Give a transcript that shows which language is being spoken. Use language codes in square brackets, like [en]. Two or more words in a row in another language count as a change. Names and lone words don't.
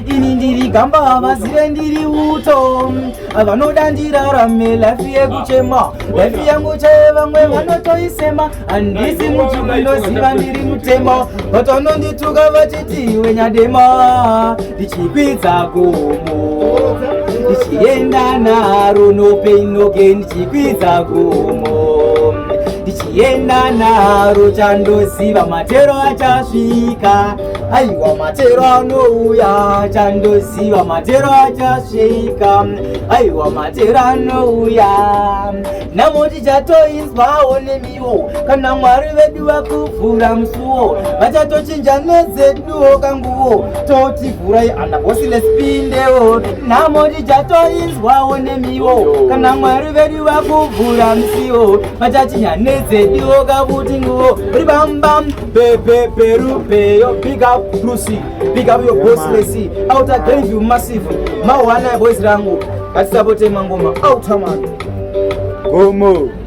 [sn] Ini ndiri gamba, vazive ndiri uto, vanoda ndirarame life yekuchema. Life yangu chaiye vamwe vanotoisema, handisi mutu, ndoziva ndiri mutema. But vanondituka vachiti, "Iwe nyadema." Ndichikwidza gomo, ndichienda naro, [en] no pain, no gain, [sn] ndichikwidza gomo. Ndichienda naro, chandoziva matero achasvika. Aiwa, matero anouya, chandoziva matero achasvika. Aiwa, matero anouya. Namo tichatoinzwawo nemiwo, kana Mwari vedu vakuvhura musuwo, vachatochinja nedzeduwo kanguwo. Toti vhurai, ana bosi, let's pindewo. Namo tichatoinzwawo nemiwo, kana Mwari vedu vakuvhura musiwo, vachachinja nedzeduwo kavuti nguwo. Ribambam, pepe, [en] peru, peyo, big up, Brucey, big up your Yeah, boss, man. [sn] Lesi, Outer Glenview massive, mawana boys rangu, ngatisapote mangoma, [en] outer man. [sn] Gomo.